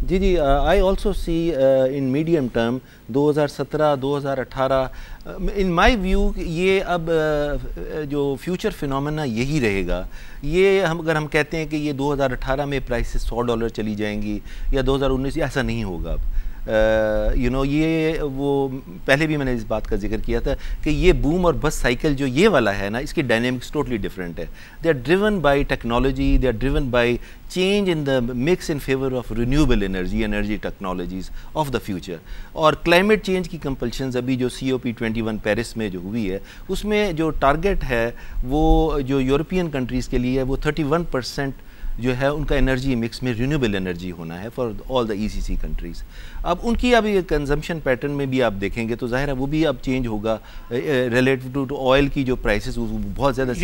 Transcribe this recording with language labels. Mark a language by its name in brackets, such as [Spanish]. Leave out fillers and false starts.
[English] جی I also see in medium term 2017 2018 in my view [Urdu] یہ اب جو future phenomena یہی رہے گا. یہ اگر ہم کہتے ہیں کہ یہ 2018 میں پرائسز $100 چلی جائیں گی یا 2019 ایسا نہیں ہوگا. اب یہ وہ پہلے بھی میں نے اس بات کا ذکر کیا تھا کہ یہ بوم اور بس سائیکل جو یہ والا ہے نا, اس کی ڈائنامکس ٹوٹلی ڈفرینٹ ہے. [English] They are driven by technology, they are driven by change in the mix in favour of renewable energy technologies of the future. [Urdu] اور کلائمیٹ چینج کی کمپلشنز ابھی جو COP21 پیرس میں جو ہوئی ہے اس میں جو ٹارگیٹ ہے وہ جو یورپین کنٹریز کے لیے وہ 31% جو ہے ان کا انرجی مکس میں رینیوبل انرجی ہونا ہے [English] For all the ECC countries. [Urdu] اب ان کی اب یہ کنزمپشن پیٹرن میں بھی آپ دیکھیں گے تو ظاہر ہے وہ بھی اب چینج ہوگا ریلیٹو ٹو آئل کی جو پرائسز بہت زیادہ